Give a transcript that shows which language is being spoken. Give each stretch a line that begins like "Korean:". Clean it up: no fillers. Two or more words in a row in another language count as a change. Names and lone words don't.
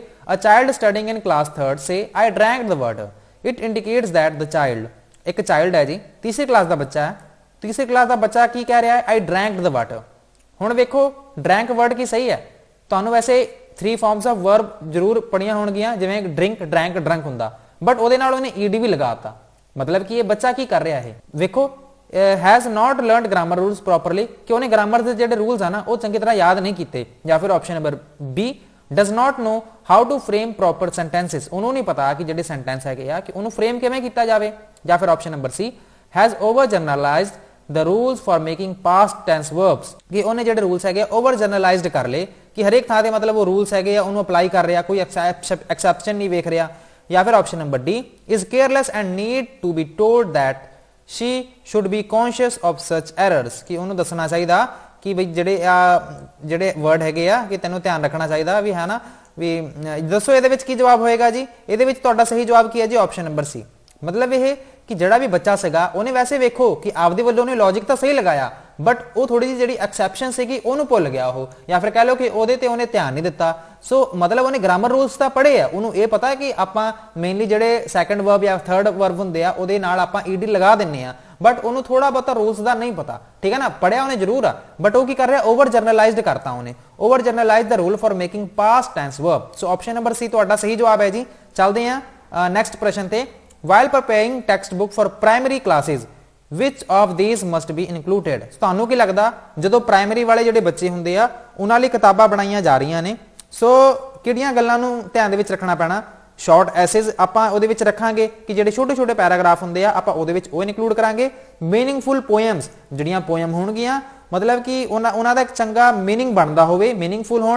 English: A child studying in class 3rd say I drank the water, it indicates that the child,
Punjabi: ਇੱਕ ਚਾਈਲਡ ਹੈ ਜੀ, ਤੀਸਰੀ ਕਲਾਸ ਦਾ ਬੱਚਾ ਹੈ, ਤੀਸਰੀ ਕਲਾਸ ਦਾ ਬੱਚਾ ਕੀ ਕਹਿ ਰਿਹਾ ਹੈ?
English: I drank the water.
Punjabi: ਹੁਣ ਵੇਖੋ
English: drank word
Punjabi: ਕੀ ਸਹੀ ਹੈ? ਤੁਹਾਨੂੰ ਵੈਸੇ 3
English: forms of verb
Punjabi: ਜ਼ਰੂਰ ਪੜੀਆਂ ਹੋਣਗੀਆਂ, ਜਿਵੇਂ
English: drink, drank, drunk
Punjabi: ਹੁੰਦਾ, ਬਟ ਉਹਦੇ ਨਾਲ ਉਹਨੇ ਈਡੀ ਵੀ ਲਗਾਤਾ। ਮਤਲਬ ਕਿ ਇਹ ਬੱਚਾ ਕੀ ਕਰ ਰਿਹਾ ਹੈ?
Hindi: ਵੇਖੋ
English: has not learned grammar rules properly,
Hindi: कि उन्हें ग्रामर के जो रूल्स है ना वो चंगी तरह याद नहीं किए। या फिर
English: option number B does not know how to frame proper sentences,
Hindi: उन्होंने नहीं पता कि जो सेंटेंस है कि उन्होंने फ्रेम किवें किया जाए। या फिर
English: option number C has over generalized the rules for making past tense verbs,
Hindi: कि उन्हें जो रूल्स है
English: over generalized
Hindi: कर ले, कि
Punjabi: ਹਰੇਕ ਥਾਂ ਤੇ
Hindi: मतलब वो रूल्स है उन्होंने अप्लाई कर रहा, कोई एक्सेप्शन नहीं वेख रहा। या फिर
English: option number D is careless and need to be told that she should be conscious of such errors,
Punjabi: कि ਉਹਨੂੰ ਦੱਸਣਾ ਚਾਹੀਦਾ ਕਿ ਬਈ ਜਿਹੜੇ ਵਰਡ ਹੈਗੇ ਆ ਕਿ ਤੈਨੂੰ ਧਿਆਨ ਰੱਖਣਾ ਚਾਹੀਦਾ ਵੀ, ਹੈ ਨਾ ਵੀ। ਦੱਸੋ ਇਹਦੇ ਵਿੱਚ ਕੀ ਜਵਾਬ ਹੋਏਗਾ ਜੀ? ਇਹਦੇ ਵਿੱਚ ਤੁਹਾਡਾ ਸਹੀ ਜਵਾਬ ਕੀ ਹੈ ਜੀ?
English: option number C.
Punjabi: ਮਤਲਬ ਇਹ ਕਿ ਜਿਹੜਾ ਵੀ ਬੱਚਾ ਸੀਗਾ ਉਹਨੇ ਵੈਸੇ ਵੇਖੋ ਕਿ ਆਪਦੇ ਵੱਲੋਂ ਉਹਨੇ ਲੌਜਿਕ ਤਾਂ ਸਹੀ ਲਗਾਇਆ, ਬਟ ਉਹ ਥੋੜੀ ਜਿਹੀ ਜਿਹੜੀ ਐਕਸੈਪਸ਼ਨ ਸੀਗੀ ਉਹਨੂੰ ਭੁੱਲ ਗਿਆ ਉਹ, ਜਾਂ ਫਿਰ ਕਹਿ ਲਓ ਕਿ ਉਹਦੇ ਤੇ ਉਹਨੇ ਧਿਆਨ ਨਹੀਂ ਦਿੱਤਾ। ਸੋ ਮਤਲਬ ਉਹਨੇ
English: grammar rules
Punjabi: ਤਾਂ ਪੜ੍ਹੇ ਆ, ਉਹਨੂੰ ਇਹ ਪਤਾ ਕਿ ਆਪਾਂ ਮੇਨਲੀ ਜਿਹੜੇ
English: second verb
Punjabi: ਜਾਂ
English: third verb
Punjabi: ਹੁੰਦੇ ਆ ਉਹਦੇ ਨਾਲ ਆਪਾਂ ਈਡੀ ਲਗਾ ਦਿੰਨੇ ਆ, ਬਟ ਉਹਨੂੰ ਥੋੜਾ ਬਹੁਤਾ ਰੂਲਸ ਦਾ ਨਹੀਂ ਪਤਾ। ਠੀਕ ਹੈ ਨਾ, ਪੜਿਆ ਉਹਨੇ ਜ਼ਰੂਰ ਆ, ਬਟ ਉਹ ਕੀ ਕਰ ਰਿਹਾ?
English: over generalized
Punjabi: ਕਰਤਾ ਉਹਨੇ,
English: over generalize the rule for making past tense verb.
Punjabi: ਸੋ
English: option number C
Punjabi: ਤੁਹਾਡਾ ਸਹੀ ਜਵਾਬ ਹੈ ਜੀ। ਚੱਲਦੇ ਆ ਨੈਕਸਟ ਪ੍ਰਸ਼ਨ ਤੇ।
English: while preparing textbook for primary classes which of these must be included,
Punjabi: ਤੁਹਾਨੂੰ ਕੀ ਲੱਗਦਾ ਜਦੋਂ ਪ੍ਰਾਇਮਰੀ ਵਾਲੇ ਜਿਹੜੇ ਬੱਚੇ ਹੁੰਦੇ ਆ ਉਹਨਾਂ ਲਈ ਕਿਤਾਬਾਂ ਬਣਾਈਆਂ ਜਾ ਰਹੀਆਂ ਨੇ, ਸੋ ਕਿਹੜੀਆਂ ਗੱਲਾਂ ਨੂੰ ਧਿਆਨ ਦੇ ਵਿੱਚ ਰੱਖਣਾ ਪੈਣਾ?
English: short essays
Punjabi: ਆਪਾਂ ਉਹਦੇ ਵਿੱਚ ਰੱਖਾਂਗੇ ਕਿ ਜਿਹੜੇ ਛੋਟੇ ਛੋਟੇ ਪੈਰਾਗ੍ਰਾਫ ਹੁੰਦੇ ਆ ਆਪਾਂ ਉਹਦੇ ਵਿੱਚ ਉਹ ਇਨਕਲੂਡ ਕਰਾਂਗੇ।
English: meaningful poems,
Punjabi: ਜਿਹੜੀਆਂ ਪੋਇਮ ਹੋਣਗੀਆਂ ਮਤਲਬ ਕਿ ਉਹਨਾਂ ਦਾ ਇੱਕ ਚੰਗਾ ਮੀਨਿੰਗ ਬਣਦਾ ਹੋਵੇ, ਮੀਨਿੰਗਫੁਲ ਹੋਣ।